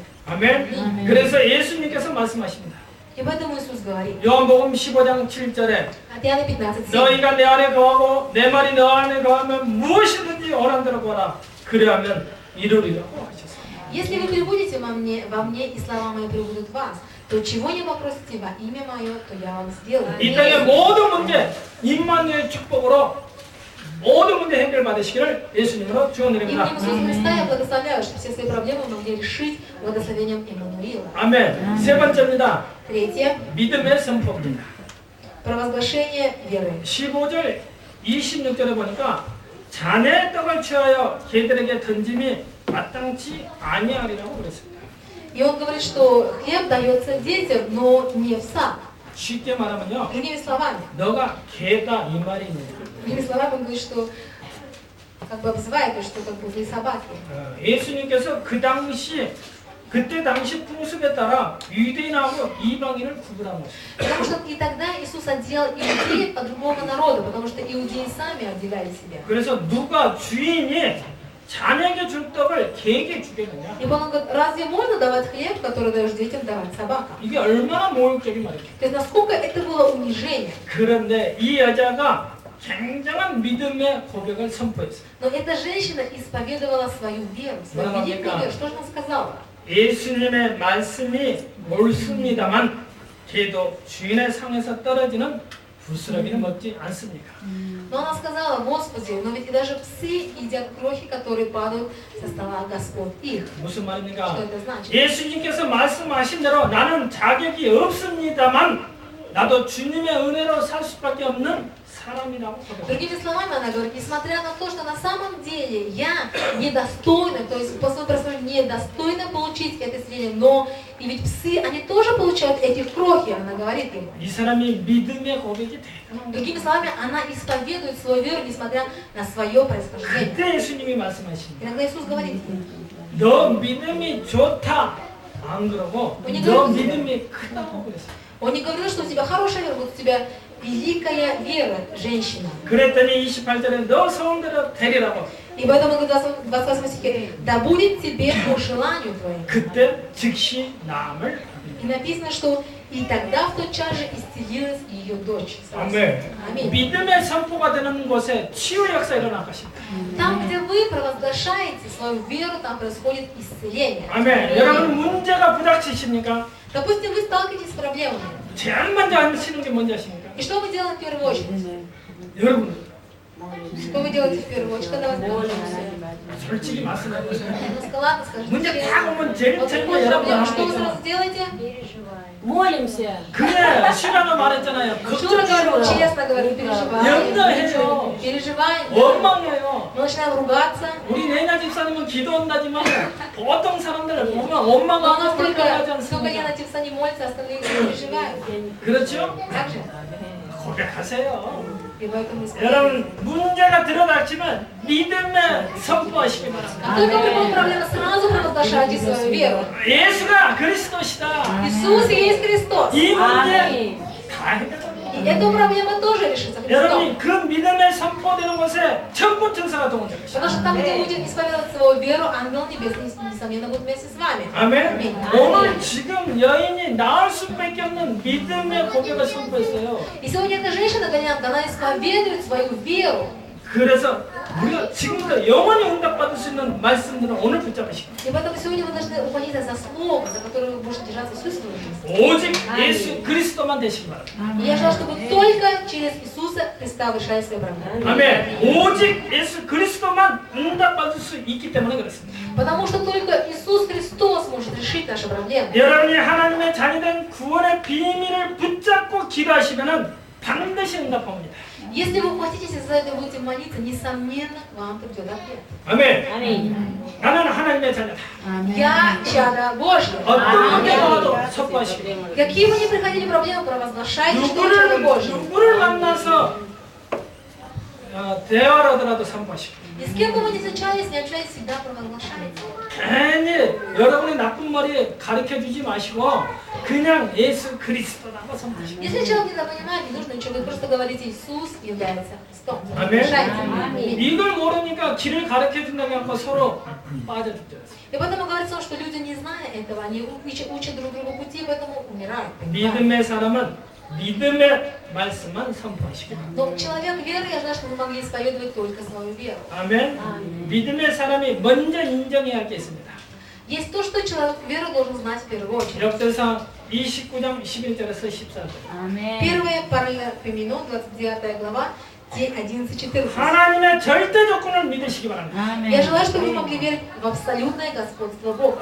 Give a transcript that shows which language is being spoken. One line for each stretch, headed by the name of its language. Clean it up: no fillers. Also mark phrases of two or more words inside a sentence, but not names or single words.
Korean: 아멘. 그래서 예수님께서 말씀하십니다.
Russian: И поэтому Иисус говорит.
Korean: 요한복음 15장 7절에
Russian: От Иоанна 15:7.
Korean: 너희가 내 안에 거하고 내 말이 너 안에 거하면 무엇이든지 원하는 대로 구하라. 그리하면 이루리라고 하셨습니다.
Russian: Если вы пребудете во мне, и слова мои пребудут в вас, то чего не попросите во имя мое, то я вам сделаю.
Korean: 이 땅의 모든 문제, 임마누엘 축복으로 모든 문제 해결받으시기를 예수님으로
Russian: Именем
Korean: 축원드립니다.
Russian: Иисуса Христа я благословляю, что все свои проблемы могли решить благословением Иммануила.
Korean: 아멘. 세 번째입니다.
Russian: Третье.
Korean: 믿음의 선포입니다.
Russian: Провозглашение веры.
Korean: 15절 26절에 보니까 자네 떡을 취하여 개들에게 던짐이 마땅치 아니하리라고 그랬습니다.
Russian: И он говорит, что хлеб дается детям, но не в сад.
Korean: 쉽게 말하면요.
Russian: Другими словами.
Korean: 너가 개다 이 말입니다.
Russian: Другими словами он говорит, что как бы обзывает, то, что как бы вы собаки.
Korean: 예수님께서 그때 당시 풍습에 따라 유대인하고 이방인을 구분한 것입니다.
Russian: Потому что и тогда Иисус отделал иудеев от другого народа, потому что иудеи сами отделяли себя.
Korean: 그래서 누가 주인이 자녀에게 줄 떡을 개에게 주겠느냐?
Russian: И он говорит, разве можно давать хлеб, который даешь детям, давать собакам?
Korean: 이게 얼마나 모욕적인 말이죠.
Russian: То есть насколько это было унижение.
Korean: 그런데 이 여자가 굉장한 믿음의 고백을 선포했어요.
Russian: Но эта женщина исповедовала свою веру, свою великую веру. Что же она сказала?
Korean: 예수님의 말씀이 옳습니다만 걔도 주인의 상에서 떨어지는 부스러기는 먹지 않습니까?
Russian: Но она сказала, Господи, но ведь и даже псы едят крохи, которые падают со стола Господь их.
Korean: 무슨
Russian: Что
Korean: 말입니까?
Russian: это значит?
Korean: 예수님께서 말씀하신 대로 나는 자격이 없습니다만 나도 주님의 은혜로 살 수밖에 없는 사람이라고 고백합니다.
Russian: Другими словами, она говорит, несмотря на то, что на самом деле я недостойна, то есть по своему происхождению недостойна получить это исцеление, но и ведь псы, они тоже получают эти крохи, она говорит ему.
Korean: 이 사람이 믿음의 고백이 대단한 거예요.
Russian: Другими словами, она исповедует свою веру, несмотря на свое происхождение.
Korean: 그때 예수님이 말씀하십니다.
Russian: Иногда Иисус говорит,
Korean: 너 믿음이 좋다 안 그러고 너 믿음이 크다고 그랬어요.
Russian: он не говорил, что у тебя хорошая вера, вот у тебя великая вера, женщина.
Korean: 그랬더니 28절에 너 소원대로 되리라고.
Russian: И поэтому он говорит в 28 стихе, да будет тебе по желанию твоему.
Korean: 그때 즉시 나음을
Russian: И написано, что и тогда в тот час же исцелилась ее дочь.
Korean: 아멘.
Russian: Аминь.
Korean: 믿음의 선포가 되는 곳에 치유 역사 일어날 것입니다.
Russian: Там, где вы провозглашаете свою веру, там происходит исцеление.
Korean: 아멘. 여러분 문제가 부닥치십니까?
Russian: Допустим, вы сталкиваетесь с проблемами.
Korean: 제일 먼저 하시는 게 뭔지 아십니까?
Russian: И что вы делаете в первую очередь?
Korean: 여러분
Russian: Что вы делаете в первую очередь, когда вас молимся?
Korean: 솔직히 말씀해보세요.
Russian: Ну, ладно, скажите.
Korean: 문제 다 오면 제일
Russian: Вот
Korean: 처음에
Russian: приходит
Korean: 여러분
Russian: проблема,
Korean: 하는
Russian: что вы
Korean: 거
Russian: сразу делаете? Молимся.
Korean: 그래 시라가 말했잖아요.
Russian: Шура говорит, честно говорит, переживаем.
Korean: 염려해요.
Russian: Переживаем.
Korean: 원망해요.
Russian: Мы начинаем ругаться.
Korean: 우리 내나 집사는 하나님은 기도한다지만 보통 사람들을 보면 원망하고
Russian: Но
Korean: 불평하지
Russian: сколько
Korean: 않습니까?
Russian: этих не молятся, остальные переживают.
Korean: 그렇죠?
Russian: Так же?
Korean: 고백하세요.
Russian: И поэтому
Korean: 여러분 문제가 들어닥치면 믿음에 선포하시기 바랍니다.
Russian: как только приходит проблема, сразу провозглашайте свою веру.
Korean: 예수가 그리스도시다.
Russian: Иисус есть Христос.
Korean: 이 문제 아멘. 다 해결합니다.
Russian: И эта проблема тоже решится Христом.
Korean: 여러분이 그 믿음에 선포되는 곳에 천군 천사가 동원될 것입니다.
Russian: Потому что там, где будете исповедовать свою веру, ангел небесный, несомненно, будет вместе с вами.
Korean: 아멘. 오늘 지금 여인이 나을 수밖에 없는 믿음의 고백을 선포했어요.
Russian: И сегодня эта женщина, она исповедует свою веру.
Korean: 그래서 우리가 지금부터 영원히 응답받을 수 있는 말씀들은 오늘 붙잡으시고
Russian: И поэтому сегодня вы должны ухватиться за слово, за которое вы будете держаться всю свою жизнь.
Korean: 오직 예수 그리스도만 되시기 바랍니다.
Russian: И я желаю, чтобы только через Иисуса Христа вы решали свои проблемы.
Korean: 아멘. 오직 예수 그리스도만 응답받을 수 있기 때문에 그렇습니다.
Russian: Потому что только Иисус Христос может решить наши проблемы.
Korean: 여러분이 하나님의 자녀된 구원의 비밀을 붙잡고 기도하시면은 반드시 응답합니다.
Russian: Если вы ухватитесь за это и будете молиться, несомненно, вам придет ответ.
Korean: 아멘. 아멘. 나는 하나님의 자녀다.
Russian: Я чадо Божье.
Korean: 어떤 문제가 와도 선포하시고
Russian: Какие бы ни приходили проблемы, провозглашайте, что вы чадо Божье.
Korean: 누구를 만나서 대화를 하더라도 선포하시고
Russian: И с кем бы вы ни встречались, не общались, всегда провозглашайте.
Korean: 괜히 여러분의 나쁜 머리 가르쳐주지 마시고 그냥 예수 그리스도라고 선포하시고
Russian: Если человек не понимает, не нужно ничего, вы просто говорите, Иисус является Христом.
Korean: 아멘.
Russian: Решайте.
Korean: 이걸 모르니까 길을 가르쳐준다고 하고 서로 빠져죽죠.
Russian: И поэтому говорится, что люди, не зная этого, они учат друг другу пути, поэтому умирают.
Korean: 믿음의 사람은 믿음의 말씀만 선포하시고
Russian: Но человек веры, я знаю, что вы могли исповедовать только свою веру.
Korean: 아멘. 믿음의 사람이 먼저 인정해야 할 게 있습니다.
Russian: Есть то, что человек веры должен знать в первую очередь.
Korean: 역대상 29장 11절에서 14절. 아멘.
Russian: Первое Паралипоменон, 29 глава, 11-14.
Korean: 하나님의 절대 조건을 믿으시기 바랍니다.
Russian: Я желаю, чтобы вы могли верить в абсолютное господство Бога.